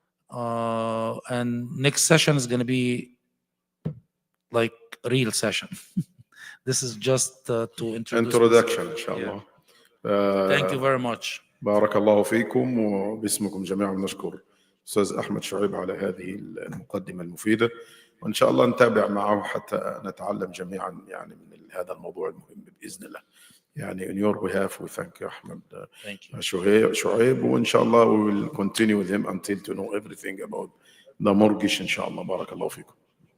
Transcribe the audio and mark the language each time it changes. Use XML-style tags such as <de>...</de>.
<en>And next session is going to be like a real session. This is just to introduce. Introduction, inshallah. Yeah. Thank you very much.</en> <ar>بارك الله فيكم وباسمكم جميعا نشكر أستاذ أحمد شعيب على هذه المقدمة المفيدة، وإن شاء الله نتابع معه حتى نتعلم جميعا يعني من هذا الموضوع المهم بإذن الله.</ar> <en>يعني in your behalf we thank Ahmed Shueib, وإن شاء الله we will continue with him until to know everything about the mortgage إن شاء الله.</en> <ar>بارك الله فيكم.</ar>